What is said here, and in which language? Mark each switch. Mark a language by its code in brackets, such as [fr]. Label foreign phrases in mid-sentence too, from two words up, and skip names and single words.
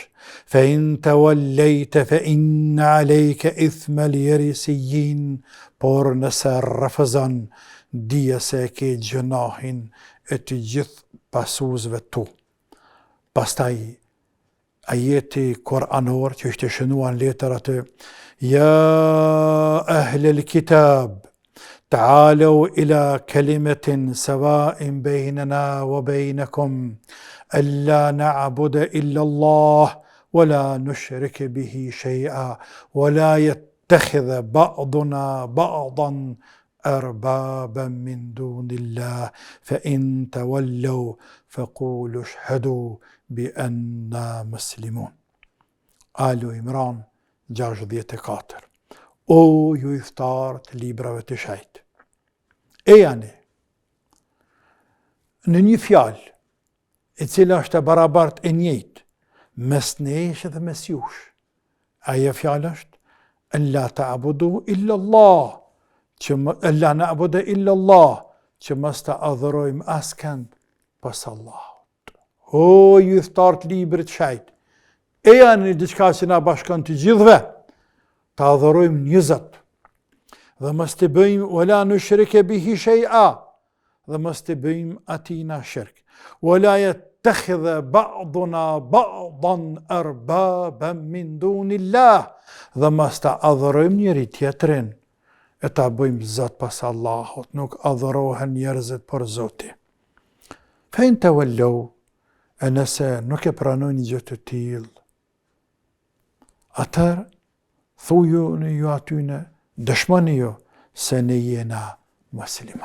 [ar] فإن توليت فإن عليك إثم الأريسيين, [sq] por nëse refëzon, dije se ke gjënahin e të gjithë pasuzve tu. Pastaj, ajeti koranor që ishte shënuar në letër atë, ja [ar] أهل الكتاب, تعالوا إلى كلمة سواء بيننا وبينكم ألا نعبد إلا الله ولا نشرك به شيئا ولا يتخذ بعضنا بعضا أربابا من دون الله فإن تولوا فقولوا اشهدوا بأننا مسلمون. آل Imran 64. [sq] O ju i ftarë të librave të shajt. E janë, në një fjalë, e cila është e barabart e njëjtë, mes nesh dhe mes jush, ajo fjalë është, [ar] ألا تعبدوا إلا الله، ألا نعبد إلا الله, alla na'budu illa Allah, [sq] që mos ta adhurojmë askënd pas Allahut. O ju i ftarë të librit të shajt. E janë diçka që na bashkon të gjithëve, ta adhurojmë një Zot, dhe mos të bëjmë [ar] ولا نشرك به شيئا, [sq] dhe mos të bëjmë atina shirk. [ar] ولا يتخذ بعضنا بعضا أربابا من دون الله, [sq] dhe mos ta adhurojmë njëri tjetrin e ta bëjmë Zot pas Allahut, nuk adhurohen njerëzit për Zoti. [ar] فإن تولوا, [sq] e nëse nuk e pranojnë gjë të tillë, atëherë thuju në ju atyne, dëshmoni ju se ne jena musliman.